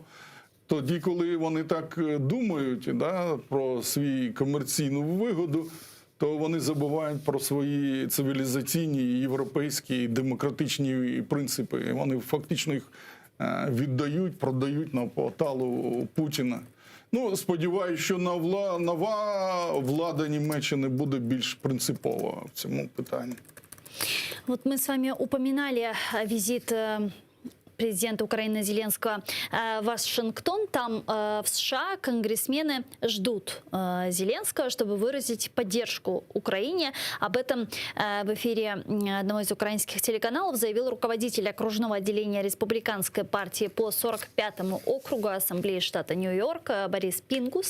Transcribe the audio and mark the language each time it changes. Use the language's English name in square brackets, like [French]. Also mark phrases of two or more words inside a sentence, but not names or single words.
[Ukrainian] Тоді, коли вони так думають, да, про свою комерційну вигоду, то вони забувають про свої цивілізаційні, європейські, демократичні принципи. Вони фактично їх віддають, продають на поталу Путіна. Ну, сподіваюся, що нова влада Німеччини буде більш принципова в цьому питанні. [Russian] Вот мы с вами упоминали визит президента Украины Зеленского в Вашингтон. Там в США конгрессмены ждут Зеленского, чтобы выразить поддержку Украине. Об этом в эфире одного из украинских телеканалов заявил руководитель окружного отделения Республиканской партии по 45-му округу Ассамблеи штата Нью-Йорк Борис Пингус.